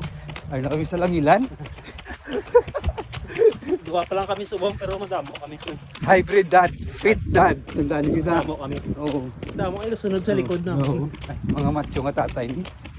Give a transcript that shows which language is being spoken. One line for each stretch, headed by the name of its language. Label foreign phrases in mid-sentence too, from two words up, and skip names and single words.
Hiligaynon: Ay na kami sa Langilan. Dua pa lang kami subong pero madamo kami subong.
English: Hybrid dad, fit dad.
Hiligaynon: Tandaan niyo kita. Madamo kami. Oo. Madamo kayo sunod sa likod na. Oo. Ay, mga macho nga tatay ni.